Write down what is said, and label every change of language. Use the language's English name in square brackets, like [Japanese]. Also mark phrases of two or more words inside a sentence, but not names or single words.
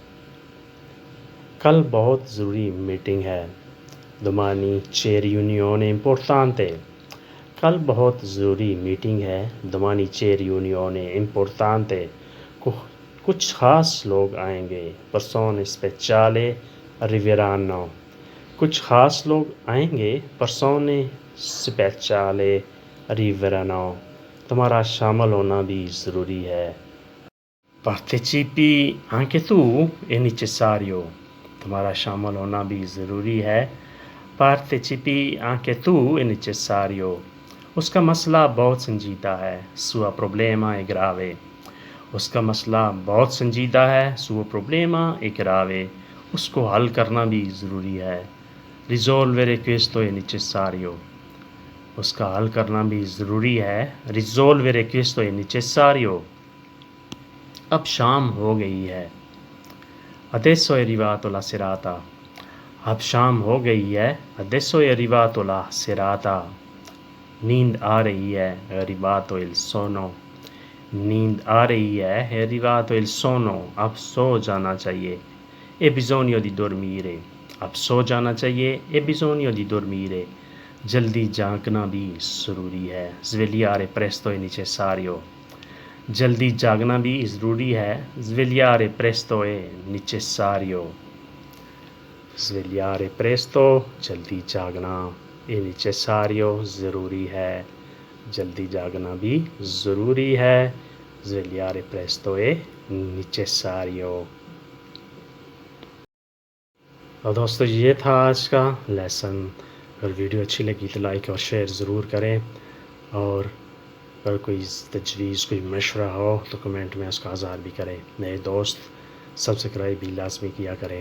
[Urdu] کل بہت ضروری میٹنگ ہے۔ [Italian] domani c'è riunione importante، [Urdu] کل بہت ضروری میٹنگ ہے۔ [Italian] domani c'è riunione importante، [Urdu] کچھ خاص لوگ آئیں گے۔ [Italian] persone speciali arriveranno، [Urdu] کچھ خاص لوگ آئیں گے۔ [Italian] persone speciali arriveranno، [Urdu] تمہارا شامل ہونا بھی ضروری ہے۔ [Italian] partecipi anche tu è necessario، [Urdu] تمہارا شامل ہونا بھی ضروری ہے۔ [Italian] partecipi anche tu è necessario، [Urdu] اس کا مسئلہ بہت سنجیدہ ہے۔ [Italian] suo problema è grave، [Urdu] اس کا مسئلہ بہت سنجیدہ ہے۔ [Italian] suo problema è grave، [Urdu] اس کو حل کرنا بھی ضروری ہے۔ [Italian] risolvere questo è necessario، [Urdu] اس کا حل کرنا بھی ضروری ہے. [Italian] risolvere questo è necessario. [Urdu] اب شام ہو گئی ہے. [Italian] adesso è arrivato la serata. [Urdu] اب شام ہو گئی ہے. [Italian] adesso è arrivato la serata. [Urdu] نیند آ رہی ہے. [Italian] è arrivato il sonno. [Urdu] نیند آ رہی ہے. [Italian] è arrivato il sonno. [Urdu] اب سو جانا چاہیے. [Italian] è bisogno di dormire. [Urdu] اب سو جانا چاہیے. [Italian] è bisogno di dormire. [Urdu] جلدی جاگنا بھی ضروری ہے. [Italian] svegliare presto è necessario. [Urdu] جلدی جاگنا بھی ضروری ہے. [Italian] svegliare presto è necessario. svegliare presto [Urdu] جلدی جاگنا. [Italian] è necessario [Urdu] ضروری ہے. جلدی جاگنا بھی ضروری ہے. [Italian] svegliare presto è necessario. [Urdu] اور دوستو یہ تھا آج کا لیسن. اگر ویڈیو اچھی لگی تو لائک اور شیئر ضرور کریں، اور اگر کوئی تجویز کوئی مشورہ ہو تو کمنٹ میں اس کا اظہار بھی کریں. نئے دوست سبسکرائب بھی لازمی کیا کریں.